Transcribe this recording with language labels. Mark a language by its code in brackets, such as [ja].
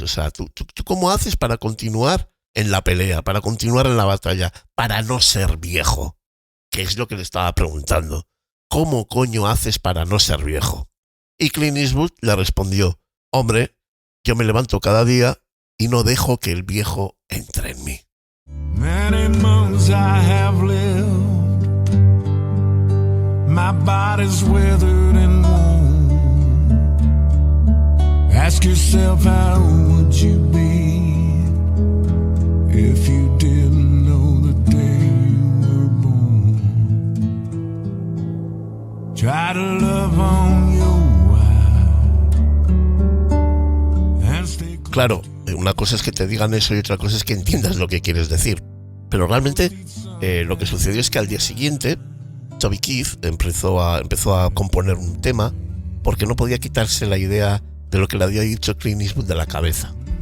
[es] O sea, ¿tú cómo haces para continuar en la pelea, para continuar en la batalla, para no ser viejo? Que es lo que le estaba preguntando. ¿Cómo coño haces para no ser viejo? Y Clint Eastwood le respondió, hombre, yo me levanto cada día y no dejo que el viejo entre en mí. [en] Many months I have lived, my body's withered and worn. Ask yourself how would you be if you didn't know the day you were born. Try to love on your wife and stay close. [es] Claro, una cosa es que te digan eso y otra cosa es que entiendas lo que quieres decir. Pero realmente lo que sucedió es que al día siguiente Toby Keith empezó a componer un tema porque no podía quitarse la idea de lo que le había dicho Clint Eastwood de la cabeza.